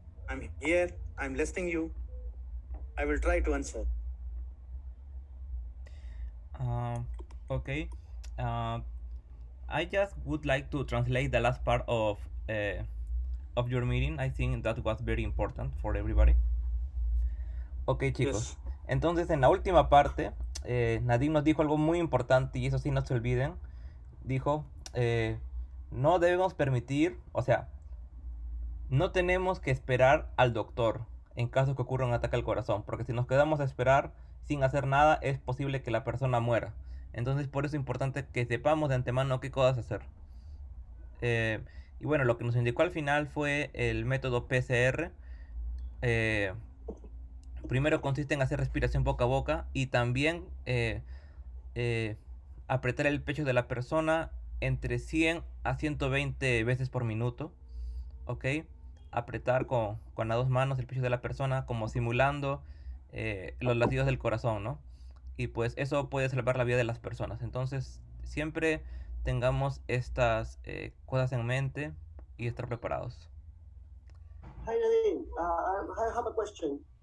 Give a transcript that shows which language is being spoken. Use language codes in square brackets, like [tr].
[en] I'm here. I'm listening you. I will try to answer. Um, okay. Uh, I just would like to translate the last part of your meeting. I think that was very important for everybody. [es] Ok, chicos. [en] Yes. [es] Entonces, en la última parte, Nadim nos dijo algo muy importante y eso sí no se olviden. Dijo, no debemos permitir, o sea, no tenemos que esperar al doctor en caso que ocurra un ataque al corazón, porque si nos quedamos a esperar sin hacer nada, es posible que la persona muera. Entonces, por eso es importante que sepamos de antemano qué cosas hacer. Y bueno, lo que nos indicó al final fue el método PCR. Eh, Primero consiste en hacer respiración boca a boca y también eh, apretar el pecho de la persona entre 100 a 120 veces por minuto. ¿Ok? Apretar con las dos manos el pecho de la persona como simulando los latidos del corazón, ¿no? Y pues eso puede salvar la vida de las personas. Entonces siempre tengamos estas cosas en mente y estar preparados. [en] Hi Nadeem, I have a question.